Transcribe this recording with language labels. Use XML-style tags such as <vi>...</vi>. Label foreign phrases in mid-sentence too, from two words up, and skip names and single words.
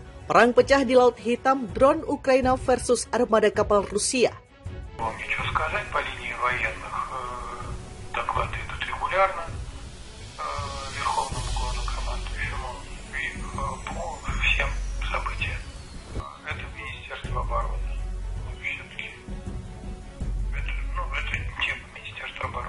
<id>Perang pecah di Laut Hitam, drone Ukraina versus armada kapal Rusia.</id> <ru>Вам ничего сказать по линии военных. Доклады идут регулярно Верховному главнокомандующему и по всем событиям. Это Министерство обороны. Все-таки это тема Министерства обороны.</ru>